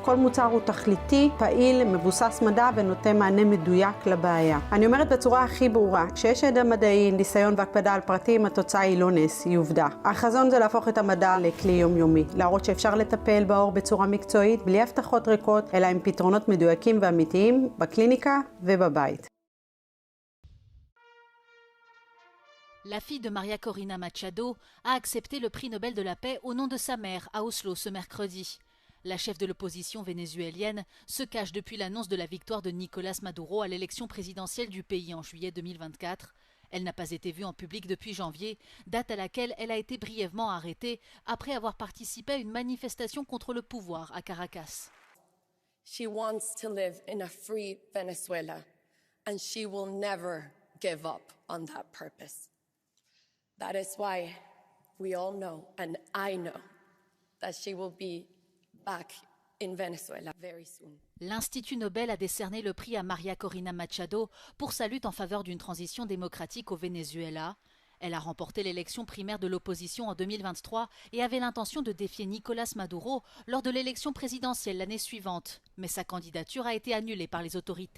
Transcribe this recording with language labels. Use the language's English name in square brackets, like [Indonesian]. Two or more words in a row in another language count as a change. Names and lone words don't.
[Hebrew] כל מוצר הוא תכליתי, פעיל, מבוסס מדע ונותן מענה מדויק לבעיה. אני אומרת בצורה הכי ברורה, כשיש ידע מדעי, ניסיון והקפדה על פרטים, התוצאה היא לא נס, היא עובדה. החזון זה להפוך את המדע לכלי יומיומי, להראות שאפשר לטפל בעור בצורה מקצועית, בלי הבטחות ריקות, אלא עם פתרונות מדויקים ואמיתיים, בקליניקה ובבית. [French] La fille de Maria Corina Machado a accepté le prix Nobel de la paix au nom de sa mère à Oslo ce mercredi. La chef de l'opposition vénézuélienne se cache depuis l'annonce de la victoire de Nicolás Maduro à l'élection présidentielle du pays en juillet 2024. Elle n'a pas été vue en public depuis janvier, date à laquelle elle a été brièvement arrêtée après avoir participé à une manifestation contre le pouvoir à Caracas. [English] She wants to live in a free Venezuela, and she will never give up on that purpose. That is why we all know, and I know, that she will be back in Venezuela very soon. [French] L'Institut Nobel a décerné le prix à Maria Corina Machado pour sa lutte en faveur d'une transition démocratique au Venezuela. Elle a remporté l'élection primaire de l'opposition en 2023 et avait l'intention de défier Nicolás Maduro lors de l'élection présidentielle l'année suivante, mais sa candidature a été annulée par les autorités.